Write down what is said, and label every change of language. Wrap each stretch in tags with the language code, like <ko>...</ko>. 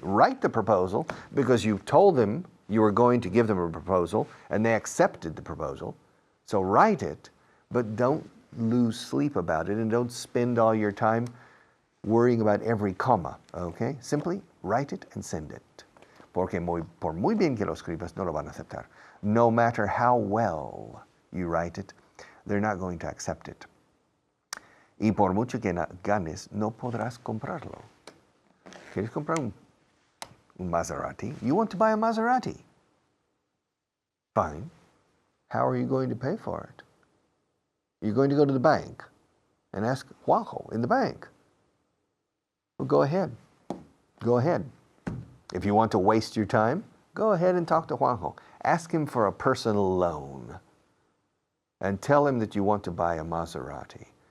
<en>Write the proposal because you told them you were going to give them a proposal and they accepted the proposal. So write it, but don't lose sleep about it and don't spend all your time worrying about every comma, okay? Simply write it and send it.</en> <es>Porque por muy bien que lo escribas, no lo van a aceptar.</es> <en>No matter how well you write it, they're not going to accept it.</en> <es>Y por mucho que ganes, no podrás comprarlo. ¿Quieres comprar un Maserati?</es> <en>You want to buy a Maserati? Fine. How are you going to pay for it? You're going to go to the bank and ask Juanjo in the bank. Well, go ahead. Go ahead. If you want to waste your time, go ahead and talk to Juanjo. Ask him for a personal loan and tell him that you want to buy a Maserati.</en>